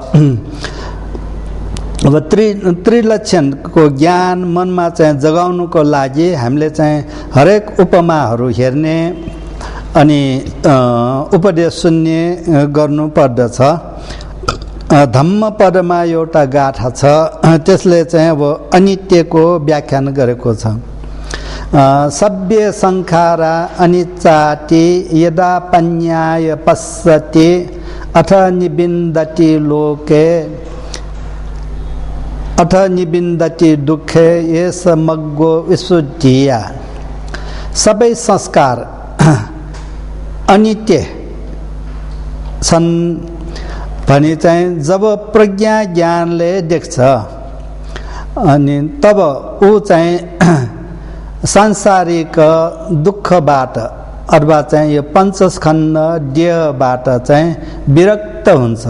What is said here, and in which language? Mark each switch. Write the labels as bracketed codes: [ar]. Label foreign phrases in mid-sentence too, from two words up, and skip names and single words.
[ne] अब त्रिलक्षणको ज्ञान मनमा चाहिँ जगाउनुको लागि हामीले चाहिँ हरेक उपमाहरू हेर्ने अनि उपदेश सुन्ने गर्नु पर्दछ। धम्म पदमा एउटा गाथा छ, त्यसले चाहिँ अब अनित्यको व्याख्यान गरेको छ। [pi] सभ्य संखारा अनिच्चाति यदा पन्याय पश्यति अथ निबिन्दति लोके अथ निबिन्दति दुःखे ये समग्गो विशुद्धिया। [ne] सबै संस्कार अनित्य छन् भने चाहिँ जब प्रज्ञा ज्ञानले देख्छ अनि तब ऊ चाहिँ सांसारिक दुःखबाट अथवा चाहिँ यो पञ्चस्कन्ध देहबाट चाहिँ विरक्त हुन्छ।